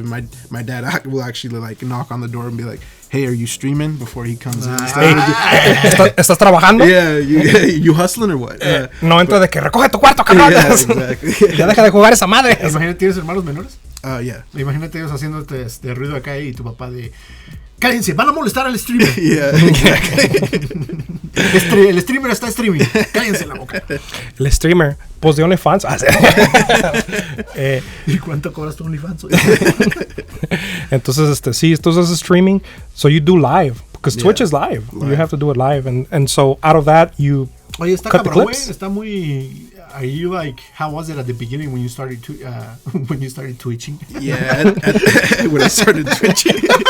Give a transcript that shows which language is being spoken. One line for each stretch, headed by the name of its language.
English: And my dad will actually like knock on the door and be like, hey, are you streaming, before he comes in?
Spanish: ¿Estás trabajando?
English: Yeah, you hustling or what?
Spanish: No entra de que recoge tu cuarto, cabrón.
English: Yeah, exactly.
Spanish: Ya deja de jugar esa madre. Imagínate, ¿tienes hermanos menores?
English: Yeah.
Spanish: Imagínate ellos haciéndote este ruido acá y tu papá de... Cállense, van a molestar al streamer.
English: Yeah,
Spanish: El streamer está streaming. Cállense la boca. El streamer, pues de OnlyFans. ¿Y cuánto cobras tu OnlyFans? Entonces, sí, entonces streaming.
English: So you do live, because Twitch is live. You have to do it live, and so out of that you
Spanish: Oye, está
English: cut the
Spanish: cabrón, güey.
English: clips.
Spanish: Está muy...
English: Are you like, how was it at the beginning when you started twitching? Yeah, when I started twitching.